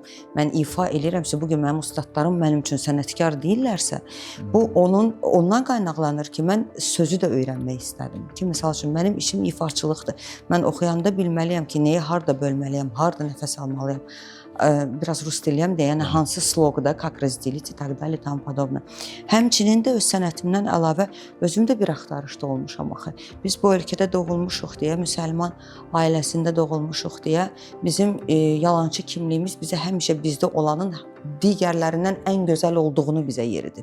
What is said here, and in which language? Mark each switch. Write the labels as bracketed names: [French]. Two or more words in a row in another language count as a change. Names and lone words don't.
[Azerbaijani] Mən ifa eləyirəmsə, bu gün mənim ustadlarım mənim üçün sənətkar deyirlərsə, bu ondan qaynaqlanır ki, mən sözü də öyrənmək istədim. Ki, məsəl üçün mənim işim ifaçılıqdır. Mən oxuyanda bilməliyəm ki, nəyi harda bölməliyəm, harda nəfəs almalıyam. Biraz rus diliyəm də, yəni hansı sloqda, [Russian] как разделить и так далее, там подобно. [Azerbaijani] Həmçinin də öz sənətimdən əlavə özüm də bir axtarışda olmuşam axı. Biz bu ölkədə doğulmuşuq deyə, müsəlman ailəsində doğulmuşuq deyə bizim yalançı kimliyimiz bizə həmişə bizdə olanın digərlərindən ən gözəl olduğunu bizə yeridib.